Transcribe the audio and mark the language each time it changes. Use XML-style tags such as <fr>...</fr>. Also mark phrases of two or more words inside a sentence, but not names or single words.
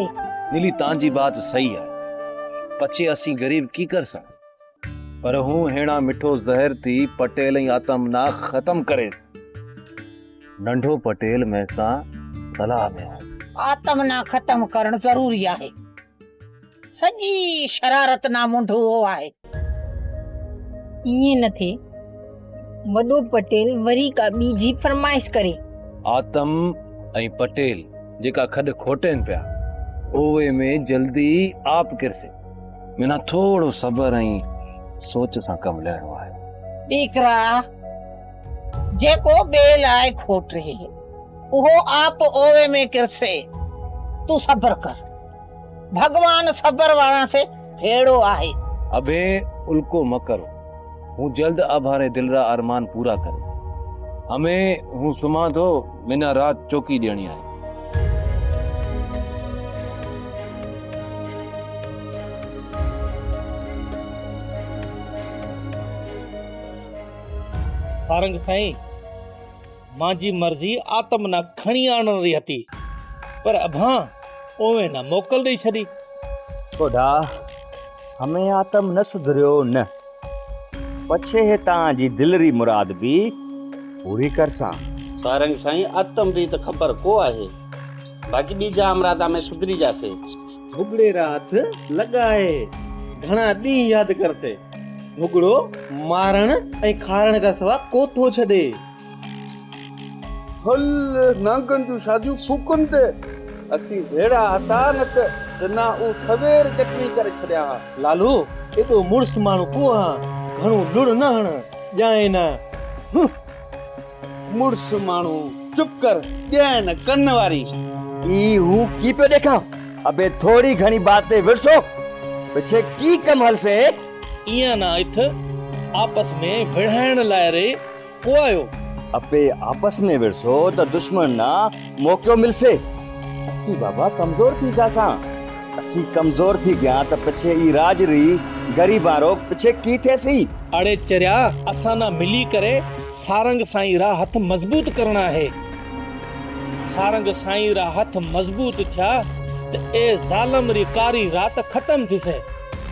<kfr>नीली तांजी बात सही है पछे असी गरीब की कर सा पर हूं हेड़ा मिठो जहर थी पटेल ही आतम ना खत्म करे। नंढो पटेल में सा सलाह में आत्म ना खत्म करण जरूरी आहे। सजी शरारत ना मुंढो आहे। ये न थे वडो पटेल वरी का बीजी फरमाइश करे। आतम ऐं पटेल जेका खड खोटेन पिया ओवे में जल्दी आप किरसे मिना थोड़ो सबर ऐं सोच सां कम लेणो आहे। डीकरा जेको बेल आए खोट रहे उहो आप ओवे में किरसे तू सबर कर भगवान सबर वाला से भेड़ो आहे। अबे उल्को मकरो हूं जल्द अभारे दिल रा अरमान पूरा कर हमें हूं सुमा तो मिना रात चौकी देनी है। सारंग साईं मांजी मर्जी आतम ना खणी आणण री हती पर अभां ओवे ना मोकल दई छडी। छोड़ा हमें आतम न सुधरियो न पछे है तांजी दिलरी मुराद भी पूरी करसा। सारंग साईं आतम री त खबर को आहे बाकी बीजा अमरादा में सुधरी जासे। भुगड़े रात लगाए घना दी याद करते भुगड़ो मारण ऐं खारण का सवा को थो छदे। हल नांगन जूं शादियूं फूकन ते असी भेड़ा हता न त ना उ सवेर चटनी करे छड़िया। लालू एडो मुर्स मानु को हा घणो लुड़ न हण जाए ना मुर्स मानू चुप कर ॼाए न कन्न वारी। ई हूं की पे देखा अबे थोड़ी घनी बातें विरसो पछे की कम हल से इया ना इथ आपस में विढ़ाइण लाए रे को आयो। अबे आपस में विरसो तो दुश्मन ना मौको मिलसे। असी बाबा कमजोर थी जासा असी कमजोर थी गया तो पछे ई राजरी गरीबारो पछे की थेसी। अड़े चरिया असा ना मिली करे सारंग साईं रा हथ मजबूत करना है। सारंग साईं रा हथ मजबूत थिया ते ए जालम री कारी रात खत्म थी से।</kfr>